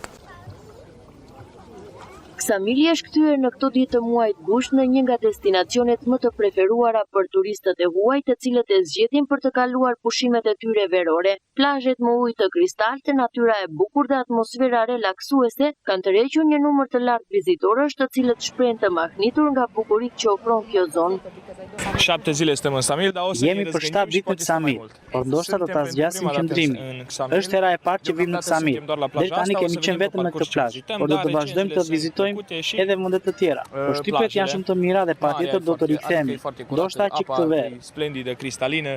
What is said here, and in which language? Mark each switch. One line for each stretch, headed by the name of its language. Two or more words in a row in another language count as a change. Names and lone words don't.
Albanian: Ksamili është kthyer në këto ditë të muajit gusht në një nga destinacionet më të preferuara për turistët e huaj, të cilët e zgjedhin për të kaluar pushimet e tyre verore. Plazhet me ujë të kristaltë, natyra e bukur dhe atmosfera relaksuese kanë tërhequr një numër të lartë vizitorësh, të cilët shprehen të mahnitur nga bukuritë që ofron kjo zonë.
Romanian: 7 zile suntem în Ksamil, dar o să
Albanian: Jemi për 7 ditë në Ksamil, por ndoshta do ta zgjasim qëndrimin. Është hera e parë që vim në Ksamil. Deri tani kemi qenë vetëm në këtë plazh, por do të vazhdojmë të vizitojmë edhe vende të tjera. Përshtypjet janë shumë të mira dhe patjetër do të rikthehemi. Ndoshta që këtë verë. Splendide, kristaline.